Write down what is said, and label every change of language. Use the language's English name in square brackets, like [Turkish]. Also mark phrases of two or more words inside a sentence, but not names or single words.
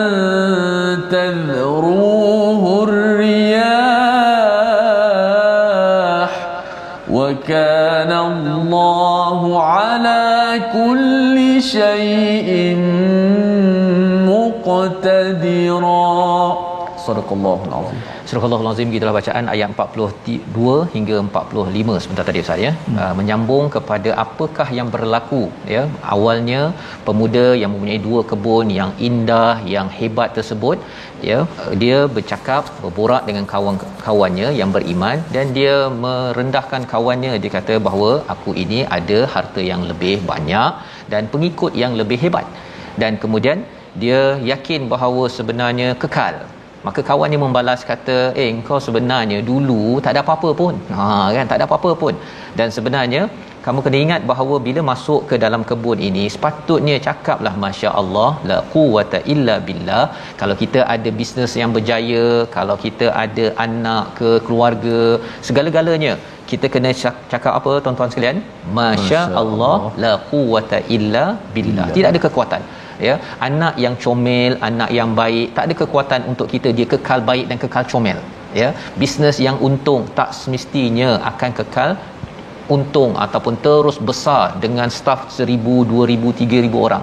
[Arabic] تذروه الرياح وكان الله على كل شيء مقتدرا. صدق الله العظيم. Surah Al-Allahul Azim, [Malay] gitulah bacaan ayat 42 hingga 45 sebentar tadi Ustaz ya. Menyambung kepada apakah yang berlaku ya. Awalnya pemuda yang mempunyai 2 kebun yang indah, yang hebat tersebut ya, dia berborak dengan kawan-kawannya yang beriman dan dia merendahkan kawannya. Dia kata bahawa aku ini ada harta yang lebih banyak dan pengikut yang lebih hebat. Dan kemudian dia yakin bahawa sebenarnya kekal. Maka kawannya membalas kata, engkau sebenarnya dulu tak ada apa-apa pun. Kan, tak ada apa-apa pun. Dan sebenarnya kamu kena ingat bahawa bila masuk ke dalam kebun ini, sepatutnya cakaplah masya-Allah, [Arabic] لا قوة إلا بالله. [Malay] Kalau kita ada bisnes yang berjaya, kalau kita ada anak ke keluarga, segala-galanya kita kena cakap apa tuan-tuan sekalian? Masya-Allah, [Arabic] لا قوة إلا بالله. [Malay] Tidak ada kekuatan. Ya, anak yang comel, anak yang baik, tak ada kekuatan untuk kita dia kekal baik dan kekal comel. Ya, bisnes yang untung tak semestinya akan kekal untung ataupun terus besar dengan staf 1,000, 2,000, 3,000 orang.